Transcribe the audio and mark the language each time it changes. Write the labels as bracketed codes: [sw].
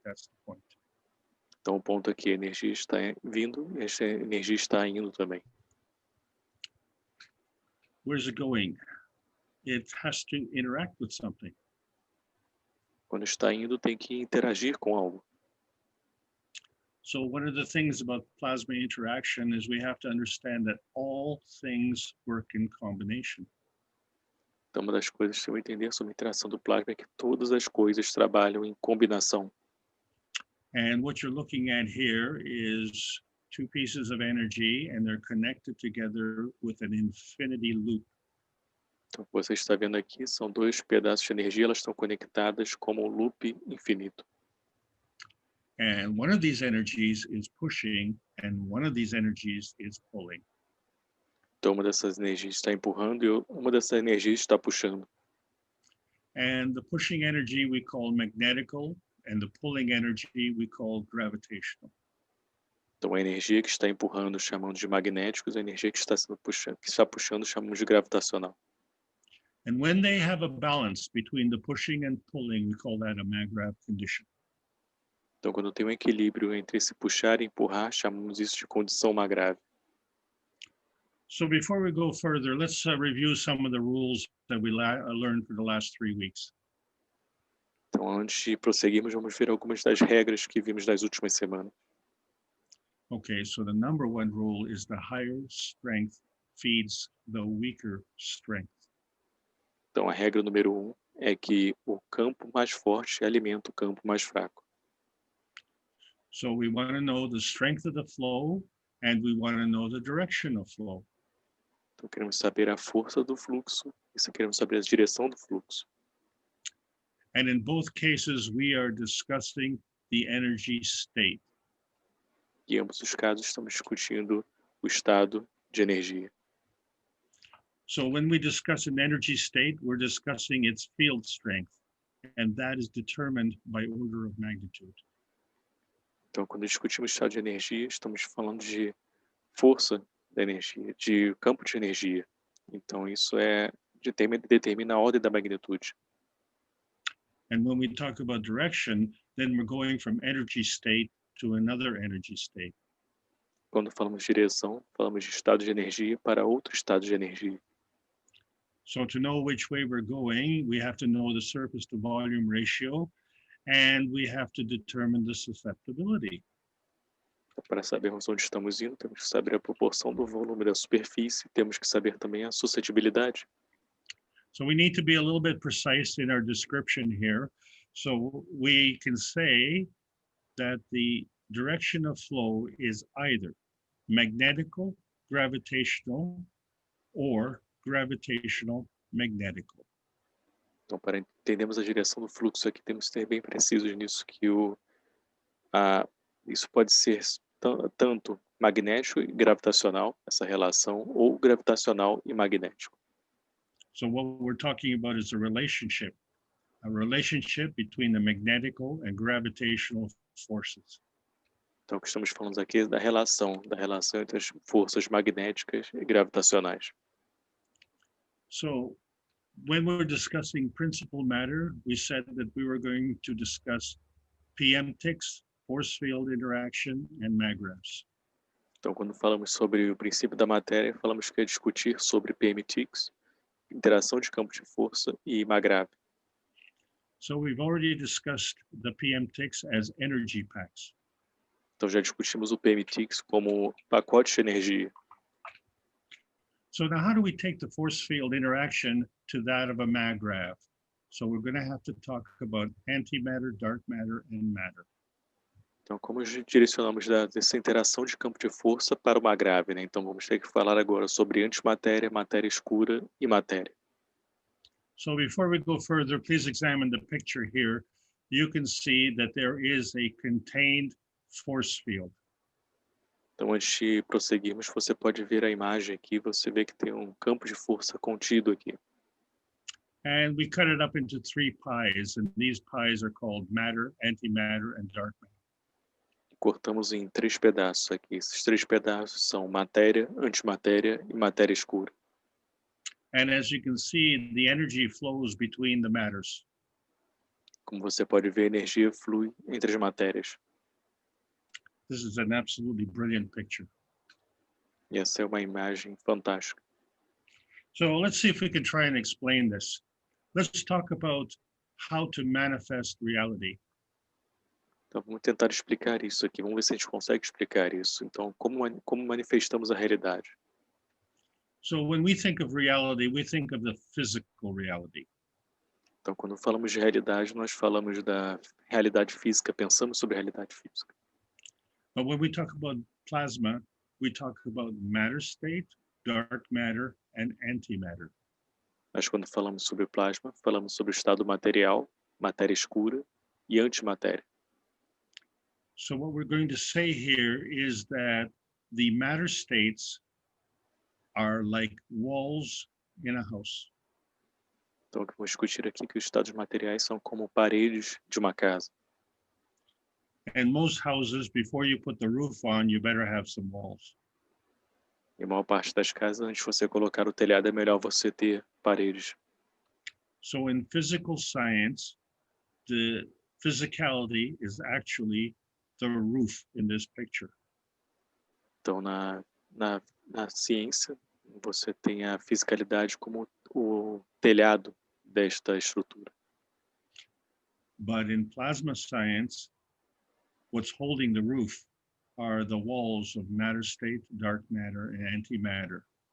[en] That's the point. [pt] Então, o ponto aqui, a energia está vindo e essa energia está indo também. [en] Where's it going? It has to interact with something. [pt] Quando está indo, tem que interagir com algo. [en] So one of the things about plasma interaction is we have to understand that all things work in combination. [pt] Então, uma das coisas que eu entender sobre a interação do plasma é que todas as coisas trabalham em combinação. [en] And what you're looking at here is two pieces of energy, and they're connected together with an infinity loop. [pt] Então, o que você está vendo aqui são dois pedaços de energia, elas estão conectadas como um loop infinito. [en] And one of these energies is pushing, and one of these energies is pulling. [pt] Então, uma dessas energias está empurrando e uma dessas energias está puxando. [en] And the pushing energy we call magnetical, and the pulling energy we call gravitational. [pt] Então, a energia que está empurrando chamamos de magnéticos, a energia que está puxando chamamos de gravitacional. [en] And when they have a balance between the pushing and pulling, we call that a Magrav condition. [pt] Então, quando tem um equilíbrio entre se puxar e empurrar, chamamos isso de condição Magrav. [en] So before we go further, let's review some of the rules that we learned for the last 3 weeks. [pt] Então, antes de prosseguirmos, vamos ver algumas das regras que vimos nas últimas semanas. [en] Okay, so the number one rule is the higher strength feeds the weaker strength. [pt] Então, a regra número 1 é que o campo mais forte alimenta o campo mais fraco. [en] So we want to know the strength of the flow, and we want to know the direction of flow. [pt] Então, queremos saber a força do fluxo e queremos saber a direção do fluxo. [en] And in both cases, we are discussing the energy state. [pt] Em ambos os casos, estamos discutindo o estado de energia. [en] So when we discuss an energy state, we're discussing its field strength, and that is determined by order of magnitude. [pt] Então, quando discutimos estado de energia, estamos falando de força da energia, de campo de energia. Então, isso determina a ordem da magnitude. [en] And when we talk about direction, then we're going from energy state to another energy state. [pt] Quando falamos de direção, falamos de estado de energia para outro estado de energia. [en] So to know which way we're going, we have to know the surface to volume ratio, and we have to determine the susceptibility. [pt] Para sabermos onde estamos indo, temos que saber a proporção do volume da superfície, temos que saber também a suscetibilidade. [en] So we need to be a little bit precise in our description here. So we can say that the direction of flow is either magnetical, gravitational, or gravitational, magnetical. [pt] Então, para entendermos a direção do fluxo aqui, temos que ser bem precisos nisso, que isso pode ser tanto magnético e gravitacional, essa relação, ou gravitacional e magnético. [en] So what we're talking about is a relationship between the magnetical and gravitational forces. [pt] Então, o que estamos falando aqui é da relação entre as forças magnéticas e gravitacionais. [en] So when we're discussing principal matter, we said that we were going to discuss PMTICs, force field interaction, and Magravs. [pt] Então, quando falamos sobre o princípio da matéria, falamos que é discutir sobre PMTICs, interação de campo de força e Magrav. [en] So we've already discussed the PMTICs as energy packs. [pt] Então, já discutimos o PMTICs como pacote de energia. [en] So now how do we take the force field interaction to that of a Magrav? So we're going to have to talk about antimatter, dark matter, and matter. [pt] Então, como direcionamos dessa interação de campo de força para o Magrav, né? Então, vamos ter que falar agora sobre antimatéria, matéria escura e matéria. [en] So before we go further, please examine the picture here. You can see that there is a contained force field. [pt] Então, antes de prosseguirmos, você pode ver a imagem aqui, você vê que tem um campo de força contido aqui. [en] And we cut it up into 3 pies, and these pies are called matter, antimatter, and dark matter. [pt] Cortamos em 3 pedaços aqui. Esses 3 pedaços são matéria, antimatéria e matéria escura. [en] And as you can see, the energy flows between the matters. [pt] Como você pode ver, a energia flui entre as matérias. [en] This is an absolutely brilliant picture. [pt] E essa é uma imagem fantástica. [en] So let's see if we can try and explain this. Let's talk about how to manifest reality. [pt] Então, vamos tentar explicar isso aqui. Vamos ver se a gente consegue explicar isso. Então, como manifestamos a realidade? [en] So when we think of reality, we think of the physical reality. [pt] Então, quando falamos de realidade, nós falamos da realidade física, pensamos sobre a realidade física. [en] But when we talk about plasma, we talk about matter state, dark matter, and antimatter. [pt] Mas quando falamos sobre plasma, falamos sobre o estado material, matéria escura e antimatéria. [en] So what we're going to say here is that the matter states are like walls in a house. [pt] Então, o que vamos discutir aqui é que os estados materiais são como paredes de uma casa. [en] And most houses, before you put the roof on, you better have some walls. [pt] E a maior parte das casas, antes de você colocar o telhado, é melhor você ter paredes. [en] So in physical science, the physicality is actually the roof in this picture. [pt] Então, na ciência, você tem a fisicalidade como o telhado desta estrutura. [en] But in plasma science, what's holding the roof are the walls of matter state, dark matter, and antimatter.